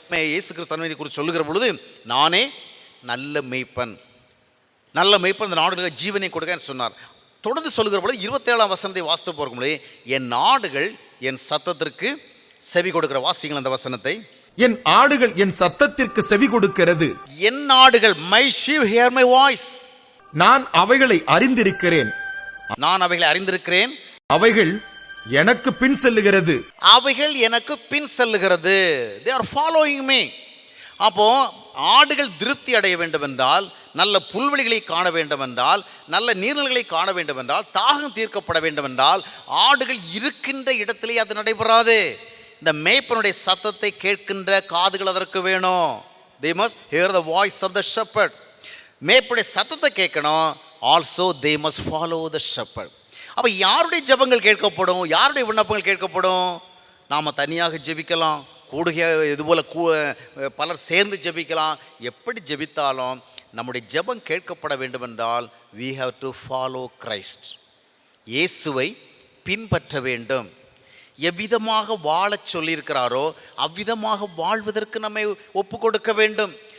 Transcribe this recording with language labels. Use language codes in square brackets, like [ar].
[ta] இயேசு கிறிஸ்து குறித்து சொல்லுகிற பொழுது, நானே நல்ல மேய்ப்பன், நல்ல மேய்ப்பன் இந்த நாடுகளுக்கு ஜீவனை கொடுக்கன்னு சொன்னார். தொடர்ந்து சொல்லுகிற பொழுது 27ஆம் வசனத்தை வாசித்து போகும்போது, என் நாடுகள் என் சத்தத்திற்கு செவி கொடுக்கிற. வாசிங்கள் அந்த வசனத்தை. என் ஆடுகள் என் சத்தத்திற்கு செவி கொடுக்கிறது. என் ஆடுகள், [en] my sheep hear my voice. [ta] நான் அவைகளை அறிந்திருக்கிறேன், நான் அவைகளை அறிந்திருக்கிறேன், அவைகள் எனக்கு பின் செல்லுகிறது, அவைகள் எனக்கு பின் செல்லுகிறது. [en] they are following me. [ta] அப்போ ஆடுகள் திருப்தி அடைய வேண்டும் என்றால், நல்ல புல்வெளிகளை காண வேண்டும் என்றால், நல்ல நீர்நிலைகளை காண வேண்டும் என்றால், தாகம் தீர்க்கப்பட வேண்டும் என்றால் ஆடுகள் இருக்கின்ற இடத்திலே அது நடைபெறாது. இந்த மேய்ப்பனுடைய சத்தத்தை கேட்கின்ற காதுகள் அதற்கு வேணும். [en] they must hear the voice of the shepherd. [ta] மேய்ப்பனுடைய சத்தத்தை கேட்கணும். [en] also they must follow the shepherd. [ta] அப்போ யாருடைய ஜெபங்கள் கேட்கப்படும், யாருடைய விண்ணப்பங்கள் கேட்கப்படும்? நாம் தனியாக ஜெபிக்கலாம், கூடுக இதுபோல் பலர் சேர்ந்து ஜெபிக்கலாம். எப்படி ஜெபித்தாலும் நம்முடைய ஜெபம் கேட்கப்பட வேண்டும் என்றால் [en] we have to follow Christ. [ta] இயேசுவை பின்பற்ற வேண்டும். எவ்விதமாக வாழச் சொல்லியிருக்கிறாரோ அவ்விதமாக வாழ்வதற்கு நம்மை ஒப்பு கொடுக்க வேண்டும்.